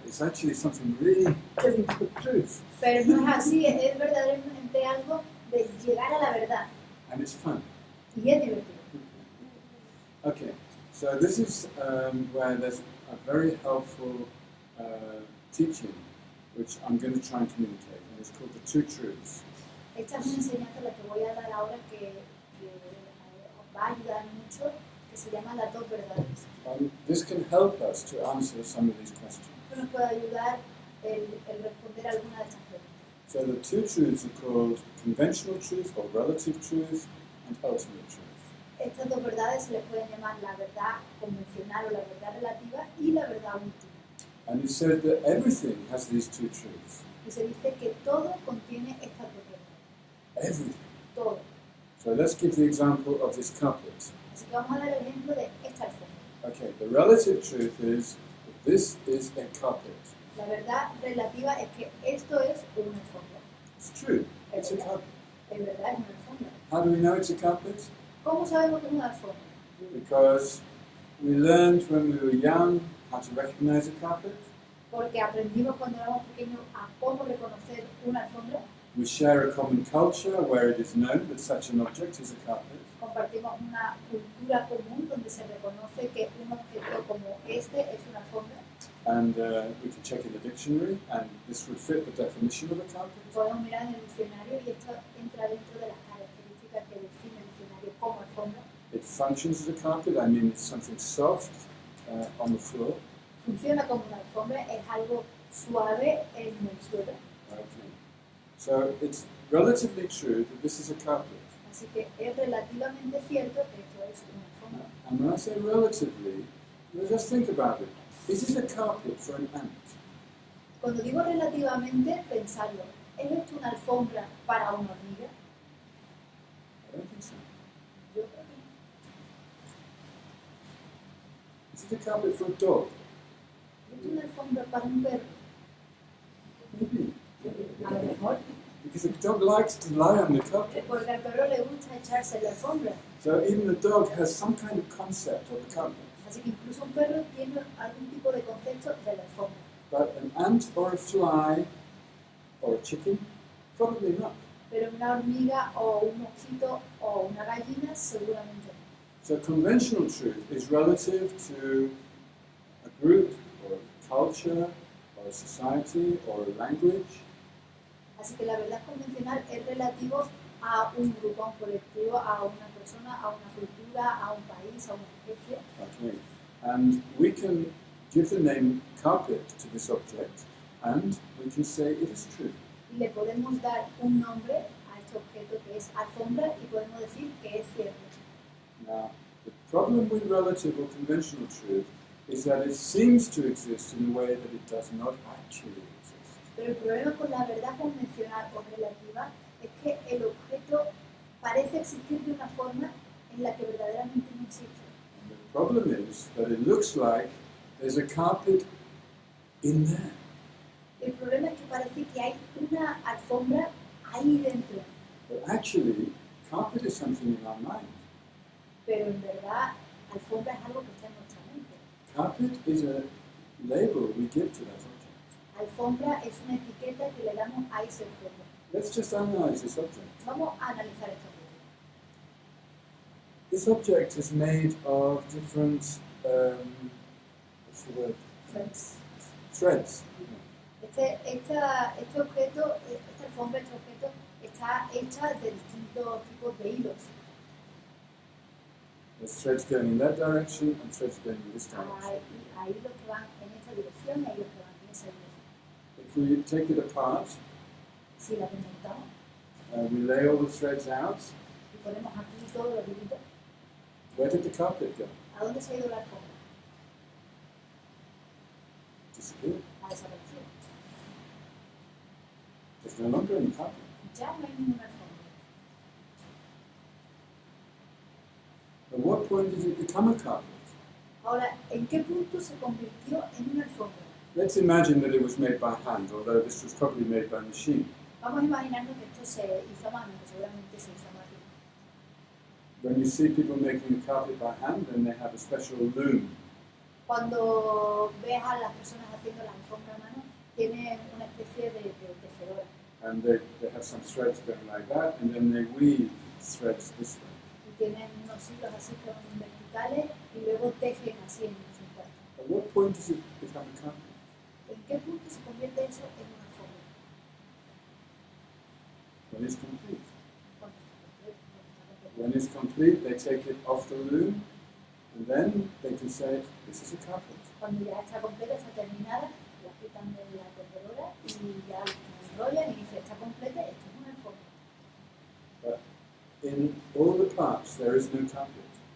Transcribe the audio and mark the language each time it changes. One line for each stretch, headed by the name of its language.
English: It's actually something really getting to the truth.
Spanish: Pero no es así, es verdaderamente algo de llegar a la verdad.
English: And it's fun.
Spanish: Y es divertido.
English: Okay, so this is where there's a very helpful teaching which I'm going to try and communicate, and it's called the two truths.
Spanish: Esta es una enseñanza la que voy a dar ahora que os va a ayudar mucho, que se llama las dos verdades.
English: This can help us to answer some of these questions.
Spanish: Esto nos puede ayudar el responder alguna de estas preguntas.
English: So the two truths are called conventional truth or relative truth and ultimate truth.
Spanish: Estas dos verdades se les pueden llamar la verdad convencional o la verdad relativa y la verdad última.
English: And it says that everything has these two truths.
Spanish: Y se dice que todo contiene estas dos verdades.
English: Everything.
Spanish: Todo.
English: So let's give the example of this carpet.
Spanish: Así que vamos a dar el ejemplo de esta alfombra.
English: Okay, the relative truth is that this is a carpet.
Spanish: La verdad relativa es que esto es una alfombra.
English: It's true. It's a carpet.
Spanish: Es verdad, es una alfombra.
English: How do we know it's a carpet?
Spanish: ¿Cómo sabemos que es una alfombra?
English: Because we learned when we were young how to recognize a carpet.
Spanish: Porque aprendimos cuando éramos pequeños a cómo reconocer una alfombra.
English: We share a common culture where it is known that such an object is a carpet.
Spanish: Compartimos una cultura común donde se reconoce que un objeto como este es una alfombra.
English: And we can check in the dictionary, and this would fit the definition of a carpet.
Spanish: Podemos mirar en el diccionario y esto entra dentro de las características que define el diccionario como alfombra.
English: It functions as a carpet. I mean, it's something soft on the floor.
Spanish: Funciona como una alfombra, es algo suave en el suelo.
English: Okay. So it's relatively true that this is a carpet.
Spanish: Así que es relativamente cierto que esto es una alfombra.
English: And when I say relatively, just think about it. Is it a carpet for an ant?
Spanish: Cuando digo relativamente, pensadlo. ¿Es esto una alfombra para una hormiga?
English: I don't think so.
Spanish: Yo creo que no.
English: Is it a carpet for a dog?
Spanish: ¿Es una alfombra para un perro?
English: Maybe.
Spanish: A lo mejor.
English: Because the dog likes to lie on the carpet.
Spanish: Porque al perro le gusta echarse en la alfombra.
English: So even the dog has some kind of concept of the carpet.
Spanish: Así que incluso un perro tiene algún tipo de concepto de la alfombra.
English: But an ant or a fly or a chicken? Probably not.
Spanish: Pero una hormiga o un mosquito o una gallina seguramente no.
English: So conventional truth is relative to a group or a culture or a society or a language.
Spanish: Así que la verdad convencional es relativo a un grupo, a un colectivo, a una persona, a una cultura, a un país, a una especie.
English: Okay. And we can give the name carpet to this object and we can say it is true.
Spanish: Y le podemos dar un nombre a este objeto que es alfombra y podemos decir que es cierto.
English: Now, the problem with relative or conventional truth is that it seems to exist in a way that it does not actually exist.
Spanish: Pero el problema con la verdad convencional o relativa es que el objeto parece existir de una forma en la que verdaderamente no existe.
English: And the problem is that it looks like there's a carpet in there.
Spanish: El problema es que parece que hay una alfombra ahí dentro,
English: But actually, carpet is something in our mind.
Spanish: pero en verdad alfombra es algo que está en nuestra mente.
English: Carpet is a label we give to that object.
Spanish: Alfombra es una etiqueta que le damos a ese objeto.
English: Let's just analyze this object.
Spanish: Vamos a analizar este objeto.
English: This object is made of different, what's the word? Threads. Threads.
Spanish: Este objeto, esta alfombra, este objeto está hecha de distintos tipos de hilos.
English: There's threads going in that direction and threads going in this direction.
Spanish: Hay hilos que van en esta dirección y hay hilos que van en esa dirección.
English: If we take it apart,
Spanish: Si la desmontamos
English: we lay all the threads out,
Spanish: y ponemos aquí todos los hilitos,
English: where did the carpet go?
Spanish: ¿a dónde se ha ido la alfombra?
English: Disappeared.
Spanish: Ha desaparecido.
English: There's no longer any carpet.
Spanish: Ya no hay ninguna alfombra.
English: At what point did it become a carpet?
Spanish: Ahora, ¿en qué punto se convirtió en una alfombra?
English: Let's imagine that it was made by hand, although this was probably made by machine.
Spanish: Vamos a imaginarnos que esto se hizo a mano, que seguramente se hizo a mano.
English: When you see people making a carpet by hand, then they have a special loom.
Spanish: Cuando ves a las personas haciendo la alfombra a mano, tienen una especie de tejedora.
English: And they have some threads going like that, and then they weave threads this way.
Spanish: Y tienen unos hilos así como verticales y luego tejen así en horizontal.
English: At what point does it become a carpet?
Spanish: ¿En qué punto se convierte eso en una alfombra?
English: When it's complete.
Spanish: Cuando está completo.
English: When it's complete, they take it off the loom, and then they can say, this is a carpet.
Spanish: Cuando ya está completa, está terminada, la quitan de la tejedora y ya la enrollan y dicen, está completa, esto es una alfombra.
English: But in all the parts, there is no carpet.